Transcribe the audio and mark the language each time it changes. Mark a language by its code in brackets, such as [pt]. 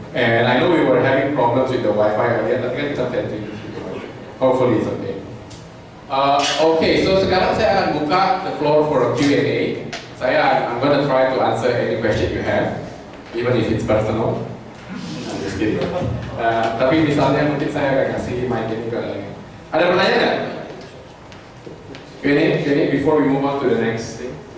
[en] And I know we were having problems with the Wi-Fi earlier, [id] tapi kan kita setting. [en] Hopefully it's okay. Okay, so [id] sekarang saya akan buka [en] the floor for a Q&A. I'm gonna try to answer any question you have, even if it's personal. I'm just kidding. [id] Tapi misalnya mungkin saya akan kasih mic ini ke lagi. Ada pertanyaan nggak? [en] Q&A before we move on to the next thing.